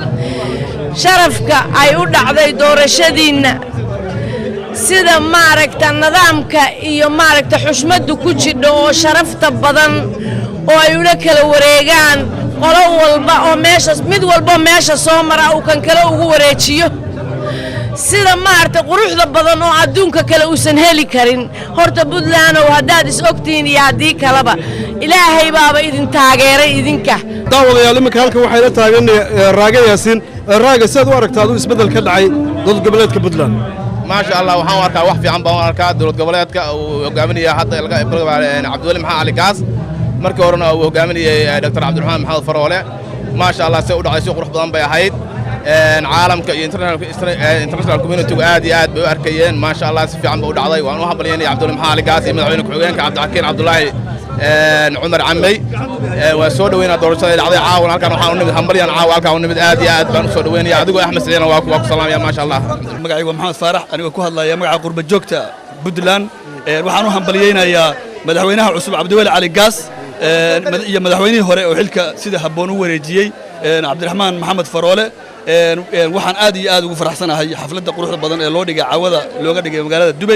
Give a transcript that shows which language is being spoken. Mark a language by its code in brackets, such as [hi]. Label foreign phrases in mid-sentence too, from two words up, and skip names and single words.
[so] sharafka ay u dhacday doorashadiina sida maaragta nidaamka iyo maaragta xushmadu ku jidho oo sharafta badan oo ay ula kala wareegaan qolo walba oo meesha mid walba meesha soo mara uu kan kale ugu wareejiyo sida maarta quruxda badan oo adduunka kale uusan heli karin horta Puntland oo hadaad is ogtiin iyo hadii kaleba ilaahay baaba idin taageeray idinka daawadayaal imika halkan waxay la taagan Raaga Yaasiin Raaga saad u aragtaa adu isbedel ka dhacay dowlad goboleedka Puntland [ar] ما شاء الله [so] waxaan arkaa wax fiican baan arkaa dowlad goboleedka uu hogaaminaya hadda Cabdiwali Maxamed Cali Gaas markii horena uu hogaaminayay Dr. Cabdiraxmaan Maxamed Faroole [ar] ما شاء الله [so] si u dhacay si qurux badan bay ahayd caalamka iyo [en] international community [so] aad iyo aad bay u arkayeen [ar] ما شاء الله [so] si fiican buu u dhacday waan u hambalyeynay Cabdiwali Maxamed Cali Gaas iyo madaxweyne ku-xigeenka Cabdixakiin Cabdullaahi Cumar Camey waa soo dhaweynaa doorashada dhacday caawan halkan waxaan u nimid hambalyan caawa halkan u nimid aad iyo aad baan u soo dhaweynaya adigu Axmed Saliina waa ku salaamaya [ar] ما شاء الله [so] magacaygu Maxamed Faarax aniga ku hadlaya magaca qurba joogta Puntland waxaan u hambalyeynayaa madaxweynaha cusub Cabdiwali Cali Gaas iyo madaxweynihii hore oo xilka sida habboon u wareejiyay Cabdiraxmaan Maxamed Faroole waxaan aad iyo aad ugu faraxsanahay xafladda quruxda badan ee loo dhigay caawada looga dhigay magaalada Dubai